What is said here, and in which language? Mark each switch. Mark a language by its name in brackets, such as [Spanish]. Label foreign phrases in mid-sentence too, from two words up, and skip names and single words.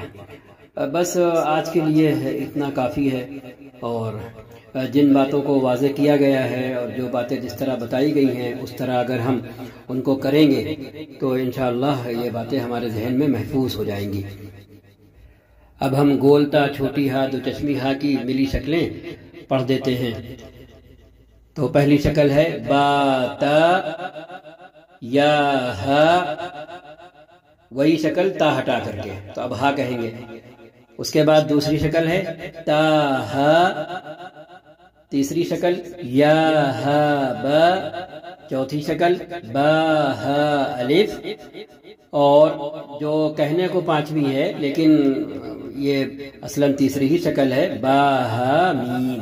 [Urdu] بس آج کے لیے اتنا کافی ہے، اور جن باتوں کو واضح کیا گیا ہے اور جو باتیں جس طرح بتائی گئی ہیں اس طرح اگر ہم ان کو کریں گے تو [Arabic] انشاءاللہ [Urdu] یہ باتیں ہمارے ذہن میں محفوظ ہو جائیں گی. اب ہم گولتا چھوٹی ہا 2 چشمی ہا کی ملی شکلیں پڑھ دیتے ہیں. تو پہلی شکل ہے با تا یا ہا، وہی شکل تا ہٹا کر کے، تو اب ہا کہیں گے. اس کے بعد دوسری شکل ہے تا ہا، تیسری شکل یا ہا با، چوتھی شکل با ہا الف، اور جو کہنے کو 5ویں ہے لیکن یہ اصلاً تیسری ہی شکل ہے با ہا میم.